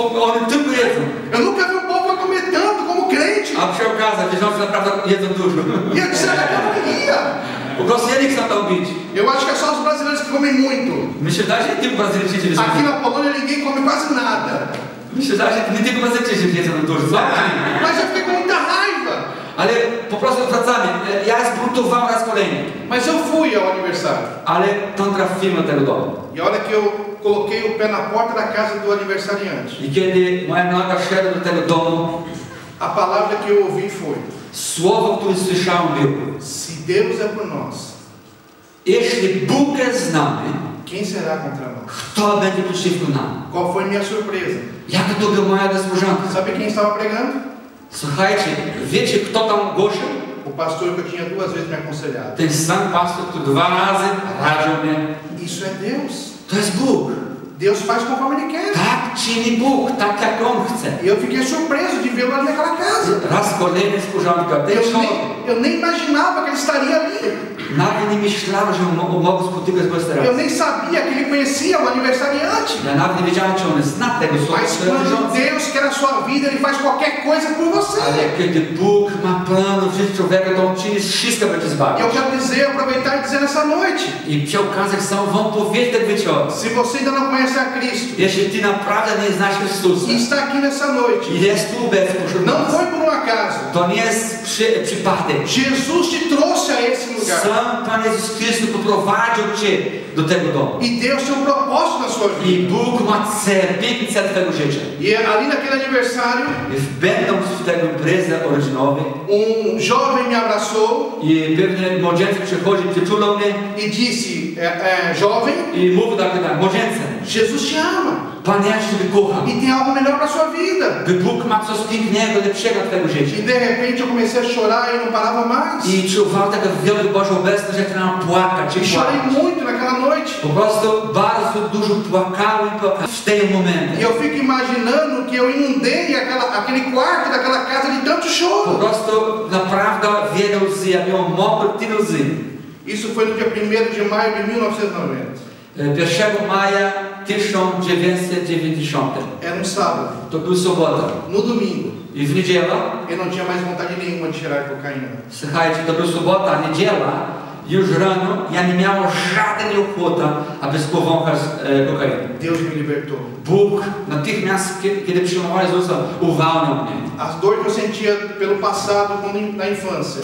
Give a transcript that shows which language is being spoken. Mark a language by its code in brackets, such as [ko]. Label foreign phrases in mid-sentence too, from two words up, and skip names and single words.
[pl] oni tylko jedzą. [pt] Eu nunca vi um povo a comer tanto como crente. [pl] A przy okazji, wierzący naprawdę jedzą dużo. [pt] E eu disseram que eu não ia. [pl] Po prostu ja nie chcę tam bić. [pt] Eu acho que é só os brasileiros que comem muito. [pl] Mi się wydaje, że nie tylko Brazylijczycy wiedzą. [pt] Aqui na Polônia ninguém come quase nada. [pl] Mi się wydaje, że nie tylko Brazylijczycy wiedzą dużo. [pt] Mas eu fiquei com muita raiva. [pl] Ale po prostu wracamy. Ja zbuntowałem raz kolejny. [pt] Mas eu fui ao aniversário. [pl] Ale tam trafiłem do tego domu. [pt] E olha que eu coloquei o pé na porta da casa do aniversariante. [pl] I kiedy moja noga szedła do tego domu, [pt] A palavra que eu ouvi foi: [pl] słowo, które słyszałem było: [pt] se Deus é por nós, [pl] jeśli Bóg jest z nami, [pt] quem será contra nós? [pl] kto będzie przeciwko nam? [pt] Qual foi minha surpresa? [pl] Jaka to była moja niespodzianka? [pt] Sabe quem estava pregando? [pl] Słuchajcie, wiecie kto tam głosił? [pt] O pastor que eu tinha 2 vezes me aconselhado. [pl] Ten sam pastor, który 2 razy radził mnie. [pt] Isso é Deus. [pl] To jest Bóg. [pt] Deus faz conforme Ele quer. [pl] Tak czyni Bóg, tak jak On chce. [pt] E eu fiquei surpreso de vê-lo ali naquela casa. [pl] Raz kolejny niespodzianka. [pt] Eu nem imaginava que ele estaria ali. [pl] Nawet nie myślałem, że mogę spotykać go teraz. [pt] Eu nem sabia que ele conhecia o aniversariante. [pl] Ja nawet nie wiedziałem, czy on zna tego [pt] Mas quando Deus quer a sua vida, Ele faz qualquer coisa por você. [pl] Ale kiedy Bóg ma plan w życiu człowieka, to On czyni wszystko, by cię [pt] E [pl] zbawić. [pt] eu quero dizer, aproveitar e dizer nessa noite: [pl] I przy okazji chcę wam powiedzieć tak wieczór. [pt] se você ainda não conhece a Cristo [pl] Jeśli ty naprawdę nie znasz Chrystusa [pt] e está aqui nessa noite, [pl] i jest tu obecny pośród [pt] não [pl] nas, [pt] foi por um acaso. [pl] to nie jest przypadek. [pt] Jesus te trouxe a esse lugar. [pl] Sam Pan Jezus Chrystus poprowadził cię do tego domu. [pt] E Deus tem um propósito na sua [pl] I [pt] vida. [pl] Bóg ma cel, piękny cel twojego życia. [pt] E ali naquele aniversário, [pl] I będąc w tego imprezy urodzinowej, [pt] jovem me abraçou [pl] i pewne młodzieńcy przychodzi, przytulą mnie [pt] e disse: jovem, [pl] i mówi tak, młodzieńce, [pt] Jesus te ama [pl] Pan ja Ciebie kocham. [pt] e tem algo melhor para sua vida. [pl] By Bóg ma coś pięknego, lepszego w twojego życia. [pt] E de repente eu comecei a chorar e não parava mais. [pl] I czuwałem taką wielką Bożą obecność, że chciałem płakać [pt] E [pl] i [pt] chorei [pl] płakać. [pt] muito naquela noite. [pl] Po prostu bardzo dużo płakałem w tym momencie. [pt] E eu fico imaginando que eu inundei aquele quarto daquela casa de tanto [pl] Po [pt] choro. [pl] prostu naprawdę wiele łzy, ja miałem mokre tyle łzy. [pt] Isso foi no dia 1º de maio de 1990. [pl] 1 maja 1990. [pt] Era um sábado. [pl] To był sobota. [pt] No domingo, [pl] I w niedzielę, [pt] eu não tinha mais vontade nenhuma de cheirar cocaína. [pl] słuchajcie, to był sobota, niedziela, już rano, ja nie miałem żadnej ochoty, aby spowąchać kokainę. [pt] Deus me libertou. [pl] Bóg natychmiast, kiedy przyjmowałem Jezusa, uwalniał mnie. [pt] As dores que eu sentia pelo passado na infância,